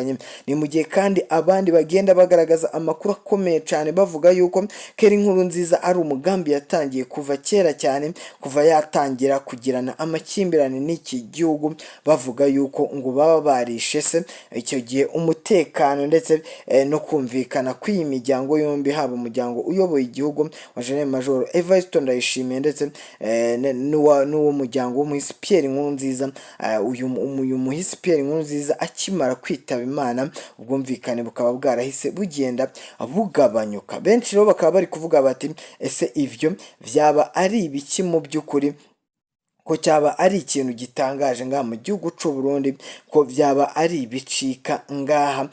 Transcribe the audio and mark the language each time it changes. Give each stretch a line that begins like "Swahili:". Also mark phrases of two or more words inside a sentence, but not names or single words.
Kinyarwanda: Ni mu gihe kandi abandi bagenda bagaragaza amakuru akomeye cyane bavuga yuko nkurunziza ari umugambi yatangiye kuva kera cyane, kuva yatangira kugirana amakimbirane n'iki gihugu, bavuga yuko ngo baba barishe se icyo gihe umutekano ndetse no kumvikana kw'iyi miryango yombi, haba umuryango uyoboye igihugu wa General Major Evariste Ndayishimiye ndetse n'uwo muryango w'umuhisiperi nkurunziza. Uyu muhisiperi nkurunziza akimara kwitaba Imana, ubwumvikane bukaba bwarahise bugenda bugabanyuka. Benshi rero bakaba bari kuvuga bati ese ivyo byaba ari ibiki mu by'ukuri, ko cyaba ari ikintu gitangaje ngaha mu gihugu cy'u Burundi, ko byaba ari ibicika ngaha.